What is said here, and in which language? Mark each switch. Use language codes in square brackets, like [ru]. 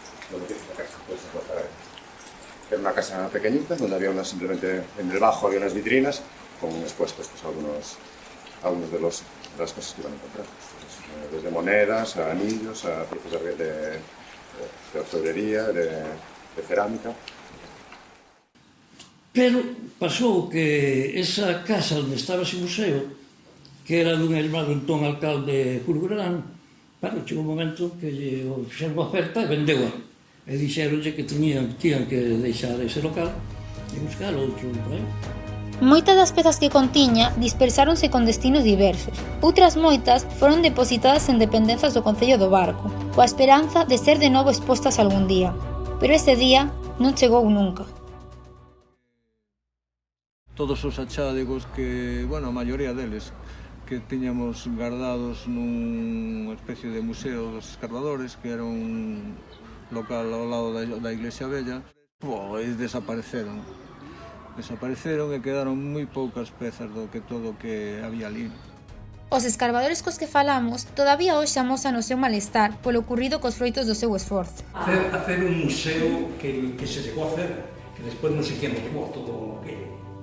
[es] donde esta casa, pues, era una casa pequeñita donde había simplemente en el bajo había unas vitrinas con expuestos pues, algunos de las cosas que iban a encontrar, pues, desde monedas a anillos a piezas de orfebrería, de cerámica. [gl] Pero pasou que esa casa onde estaba ese museo, que era dun irmán do entón alcalde Curgrán, chegou un momento que lle fixeron unha oferta e vendeu-a. E dixeronlle que tiñan que deixar ese local e buscar outro por aí. Moitas das pezas que contiña dispersáronse con destinos diversos. Outras moitas foron depositadas en dependenzas do Concello do Barco, coa esperanza de ser de novo expostas algún día. Pero ese día non chegou nunca. Todos os achádegos que, bueno, a maioría deles, que tiñamos guardados nunha especie de museo dos escarbadores, que era un local ao lado da Iglesia Bella, pois desapareceron e quedaron moi poucas pezas do que todo o que había ali. Os escarbadores cos que falamos todavía hoxe amosan o seu malestar polo ocurrido cos froitos do seu esforzo. [es] Hacer un museo que se llegó a hacer, que [gl] despois non sei quen [es] llevó todo aquello.